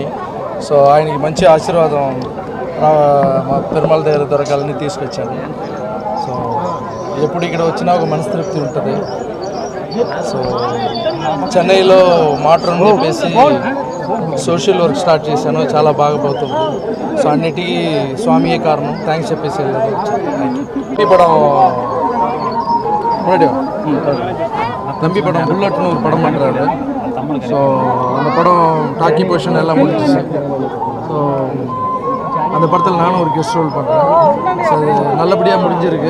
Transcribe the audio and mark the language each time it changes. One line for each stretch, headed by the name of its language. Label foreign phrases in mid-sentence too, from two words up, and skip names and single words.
Telugu: సో ఆయనకి మంచి ఆశీర్వాదం మా పెరుమాళ దగ్గర దొరకాలని తీసుకొచ్చాను. సో ఎప్పుడు ఇక్కడ వచ్చినా ఒక మనస్తృప్తి ఉంటుంది. సో చెన్నైలో మాట్రన్ చెప్పేసి
English: social work start
Telugu: చేశాను, చాలా బాగా పోతుంది. సో అన్నిటికీ స్వామియే కారణం, థ్యాంక్స్ చెప్పేసి వెళ్ళాను.
Tamil: தம்பி படம் புல்லட்னு ஒரு படம் பண்ணுறாரு. ஸோ அந்த படம்
English: talkie portion
Tamil: எல்லாம் முடிஞ்சிச்சு. ஸோ அந்த படத்தில் நானும் ஒரு
English: guest role
Tamil: பண்ணுறேன். ஸோ அது நல்லபடியாக முடிஞ்சிருக்கு.